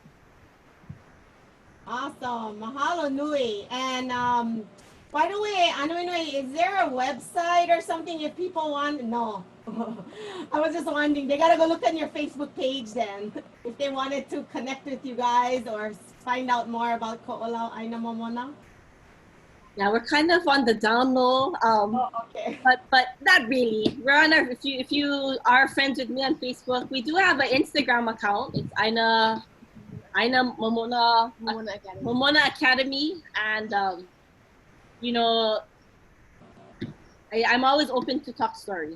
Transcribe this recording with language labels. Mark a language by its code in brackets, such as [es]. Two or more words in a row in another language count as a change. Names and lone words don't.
[en] Awesome. Mahalo nui. And by the way, Ānuenue, is there a website or something if people want? No. I was just wondering. They got to go look on your Facebook page then if they wanted to connect with you guys or find out more about Ko'olau ʻāina momona. Yeah, we're kind of on the down low, okay. but not really. We're on our, if you are friends with me on Facebook, we do have an Instagram account. It's Āina Momona Academy, and I'm always open to talk story.